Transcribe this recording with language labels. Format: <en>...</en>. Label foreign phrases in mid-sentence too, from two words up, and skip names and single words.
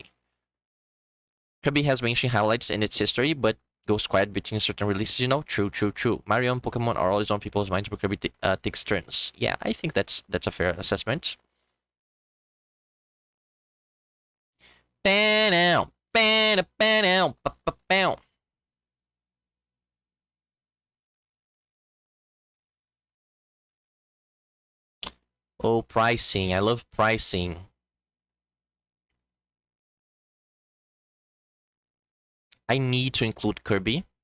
<en>Kirby has mainstream highlights in its history, but goes quiet between certain releases, you know? True. Mario and Pokemon are always on people's minds, but Kirby takes turns. Yeah, I think that's a fair assessment. Ba-now, ba-na, ba-now, ba-ba-bow. Oh, pricing. I love pricing. I need to include Kirby.</en>